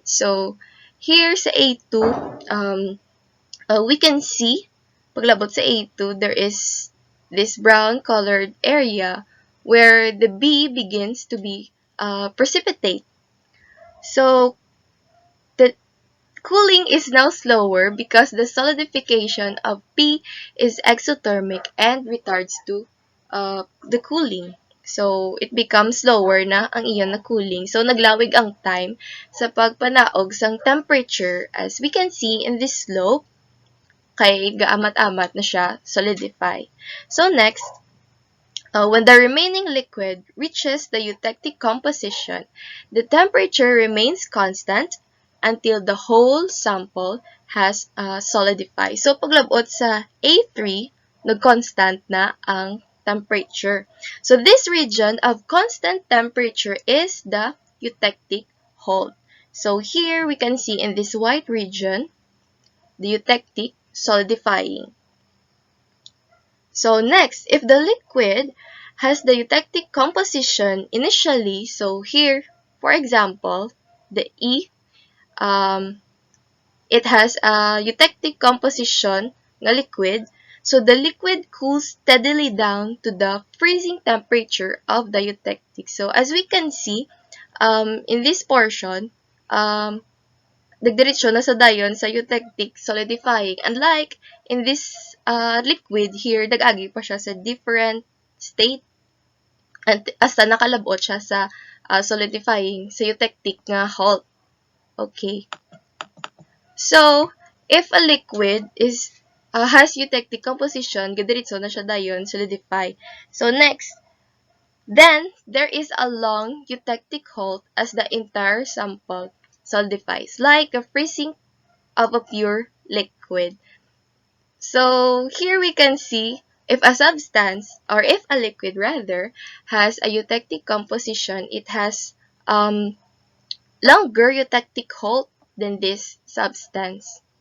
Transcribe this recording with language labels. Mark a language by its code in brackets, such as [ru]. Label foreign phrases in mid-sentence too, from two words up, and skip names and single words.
[en] So here sa A2, we can see, [hil] paglabot sa A2, [en] there is this brown colored area where the B begins to be precipitate. So the cooling is now slower because the solidification of P is exothermic and retards to the cooling. So, it becomes slower [hil] na ang iyon na [en] cooling. [hil] So, naglawig ang time sa pagpanaog sang temperature [en] as we can see in this slope [hil] kay gaamat-amat na siya solidify. [en] So, next, when the remaining liquid reaches the eutectic composition, the temperature remains constant until the whole sample has solidified. So, [hil] paglabot sa A3, nag-constant na ang temperature. [en] So, this region of constant temperature is the eutectic hold. So, here we can see in this white region, the eutectic solidifying. So next, if the liquid has the eutectic composition initially, so here, for example, the E, it has a eutectic composition na liquid, so the liquid cools steadily down to the freezing temperature of the eutectic. So as we can see, in this portion, [hil] nagdiretso na sa dayon sa [en] eutectic solidifying. Unlike in this liquid here, [hil] nag-agi pa siya sa [en] different state [hil] and hasta nakalabot siya sa solidifying sa eutectic nga halt. [en] Okay. So, if a liquid is has eutectic composition, [hil] gadiretso na siya dayon [en] solidify. So next, then there is a long eutectic halt as the entire sample solidifies, like a freezing of a pure liquid. So here we can see if a substance, or if a liquid rather, has a eutectic composition, it has longer eutectic halt than this substance.